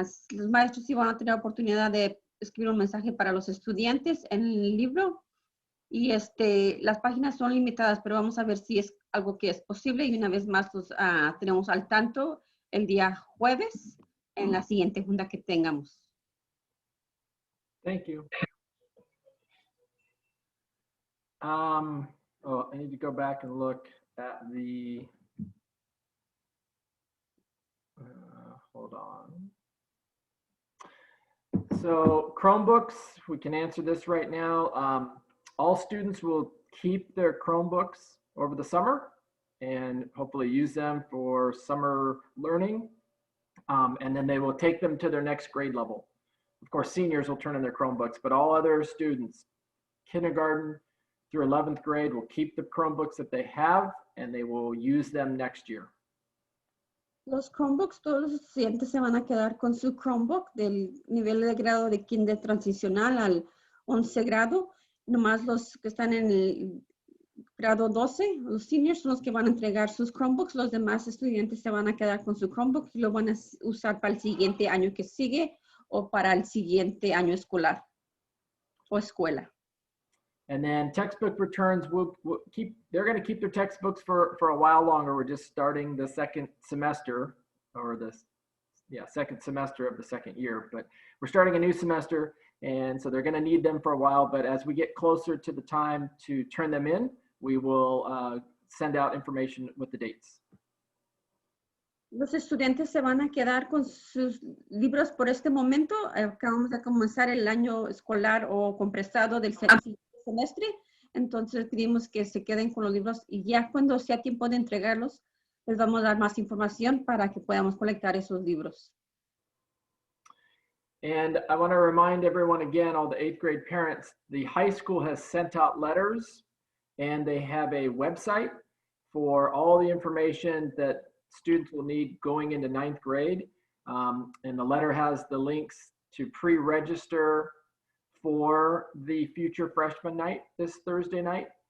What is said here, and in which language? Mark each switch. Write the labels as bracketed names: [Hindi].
[Spanish] Los maestros sí van a tener la oportunidad de escribir un mensaje para los estudiantes en el libro, y las páginas son limitadas, pero vamos a ver si es algo que es posible, y una vez más los tenemos al tanto el día jueves en la siguiente junta que tengamos. [English] Thank you. I need to go back and look at the, hold on. So Chromebooks, we can answer this right now. All students will keep their Chromebooks over the summer and hopefully use them for summer learning. And then they will take them to their next grade level. Of course, seniors will turn in their Chromebooks, but all other students, kindergarten through 11th grade, will keep the Chromebooks that they have, and they will use them next year. [Spanish] Los Chromebooks, todos los estudiantes se van a quedar con su Chromebook del nivel de grado de kinder transicional al 11 grado. Nomás los que están en el grado 12, los seniors, son los que van a entregar sus Chromebooks. Los demás estudiantes se van a quedar con su Chromebook y lo van a usar para el siguiente año que sigue o para el siguiente año escolar o escuela. [English] And then textbook returns, they're going to keep their textbooks for a while longer. We're just starting the second semester, or second semester of the second year, but we're starting a new semester. And so they're going to need them for a while, but as we get closer to the time to turn them in, we will send out information with the dates. [Spanish] Los estudiantes se van a quedar con sus libros por este momento. Acabamos de comenzar el año escolar o compresado del siguiente semestre. Entonces pedimos que se queden con los libros y ya cuando sea tiempo de entregarlos, les vamos a dar más información para que podamos colectar esos libros. [English] And I want to remind everyone again, all the 8th grade parents, the high school has sent out letters and they have a website for all the information that students will need going into 9th grade. And the letter has the links to pre-register for the future freshman night this Thursday night.